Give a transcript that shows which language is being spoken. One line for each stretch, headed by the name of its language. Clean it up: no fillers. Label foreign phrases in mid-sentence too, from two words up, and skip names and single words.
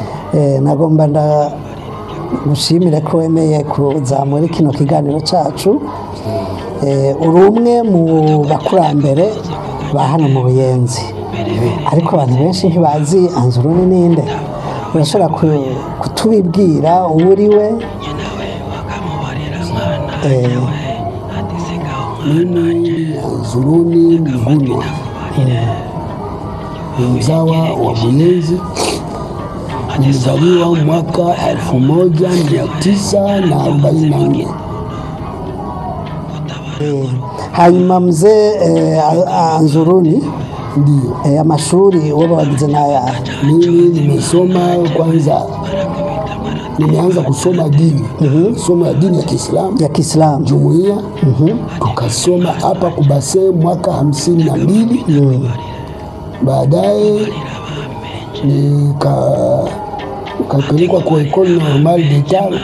Rundi: nagomba gushimire ko wemeye kuza muri kino kiganiro cyacu. Uri umwe mu bakurambere ba hano mu Buyenzi, ariko abantu benshi ntibazi Anzuruni ninde. Urashobora kutubibwira uwo uri we?
Swahili: Mimi Anzuruni Mgunwa, mzawa wa Buyenzi. Nilizaliwa mwaka 1944.
Rundi: Hanyuma mzee Anzuruni,
Swahili: ndio
Rundi: amashuri wewe wagize nayo?
Swahili: Mimi nimesoma kwanza, nimeanza kusoma dini, somo ya dini ya Kiislamu jumuiya. Tukasoma hapa Kubase mwaka 52. Baadaye nikapelekwa kwa École Normale d'État.